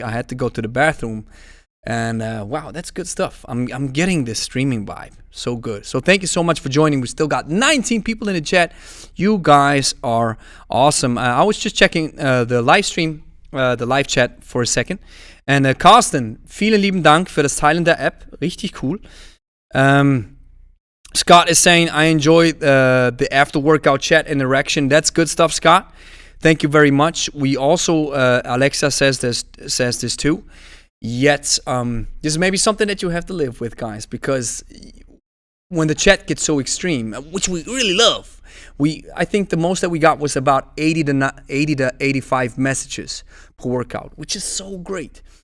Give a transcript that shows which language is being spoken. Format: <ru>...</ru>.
<en>I had to go to the bathroom. And wow, that's good stuff. I'm getting this streaming vibe. So good. So thank you so much for joining. We still got 19 people in the chat. You guys are awesome. I was just checking the live stream, the live chat for a second.</en> <de>And Carsten, vielen lieben Dank für das Teilen der App. Richtig cool.</de> <en>Scott is saying, I enjoy the after workout chat interaction. That's good stuff, Scott. Thank you very much. We also, Alexa says this too. Yet, this is maybe something that you have to live with, guys, because when the chat gets so extreme, which we really love, I think the most that we got was about 80 to 85 messages per workout, which is so great.</en>